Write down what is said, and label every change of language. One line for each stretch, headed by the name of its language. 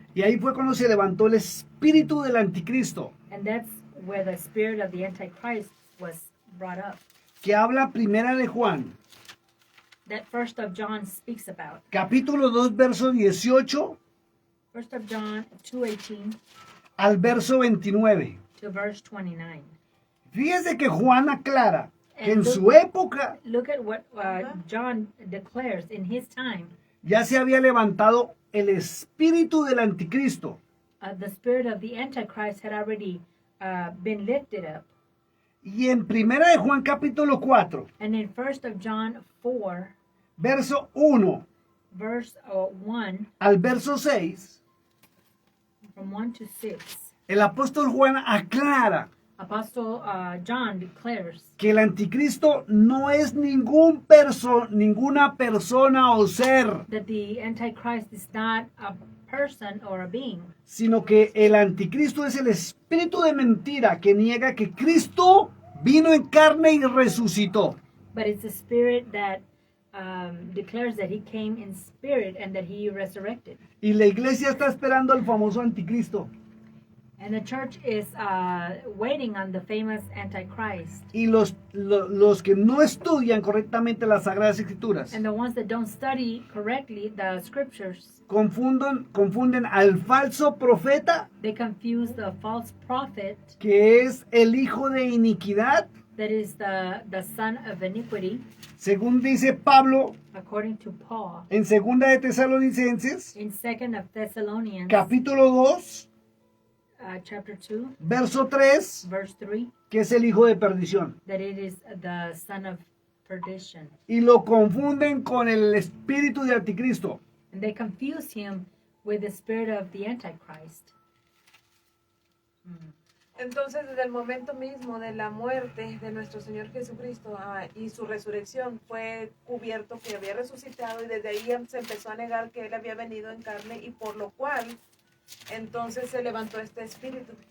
Spanish: Y ahí fue cuando se levantó el espíritu del anticristo,
English: And that's where the spirit of the Antichrist was brought up.
Spanish: que habla primera de Juan,
English: That First of John speaks about.
Spanish: capítulo 2, verso 18
English: First of John 2:18
Spanish: al verso 29.
English: to verse 29.
Spanish: Fíjese que Juan aclara que en su época
English: Look at what John declares in his time.
Spanish: ya se había levantado el espíritu del anticristo,
English: The spirit of the Antichrist had already been lifted up.
Spanish: y en primera de Juan capítulo 4,
English: And in First of John 4,
Spanish: verso 1
English: verse 1,
Spanish: al verso 6,
English: from 1 to 6,
Spanish: el apóstol Juan aclara
English: Apostle John declares
Spanish: que el anticristo no es ninguna persona o ser,
English: that the Antichrist is not a person or a being,
Spanish: sino que el anticristo es el espíritu de mentira que niega que Cristo vino en carne y resucitó.
English: but it's a spirit that declares that he came in spirit and that he resurrected.
Spanish: Y la iglesia está esperando al famoso anticristo.
English: And the church is waiting on the famous Antichrist.
Spanish: Y los que no estudian correctamente las Sagradas Escrituras
English: And the ones that don't study correctly the scriptures,
Spanish: confunden al falso profeta,
English: they confuse the false prophet,
Spanish: que es el hijo de iniquidad,
English: that is the son of iniquity,
Spanish: según dice Pablo
English: according to Paul,
Spanish: en segunda de Tesalonicenses,
English: in 2 of Thessalonians,
Spanish: capítulo 2,
English: chapter 2,
Spanish: verso 3,
English: verse 3,
Spanish: que es el hijo de perdición.
English: that it is the son of perdition.
Spanish: Y lo confunden con el espíritu de anticristo.
English: And they confuse him with the spirit of the Antichrist.
Spanish: Entonces, desde el momento mismo de la muerte de nuestro Señor Jesucristo y su resurrección, fue cubierto que había resucitado, y desde ahí se empezó a negar que Él había venido en carne, y por lo cual entonces se levantó este espíritu.